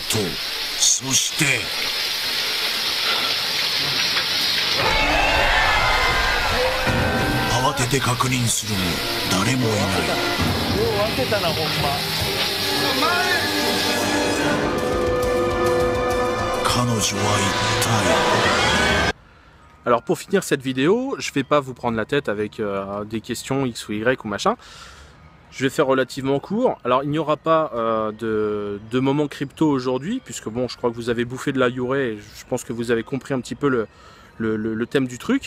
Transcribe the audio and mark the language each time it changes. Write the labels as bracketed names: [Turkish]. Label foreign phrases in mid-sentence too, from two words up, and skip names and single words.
[Japanese] そして慌てて確認するも誰もいない。彼女は一体。 [French] Alors pour finir cette vidéo, je vais pas vous prendre la tête avec des questions X ou Y ou machin. Je vais faire relativement court. Alors il n'y aura pas de moment crypto aujourd'hui, puisque bon, je crois que vous avez bouffé de la Yurei et je pense que vous avez compris un petit peu le thème du truc.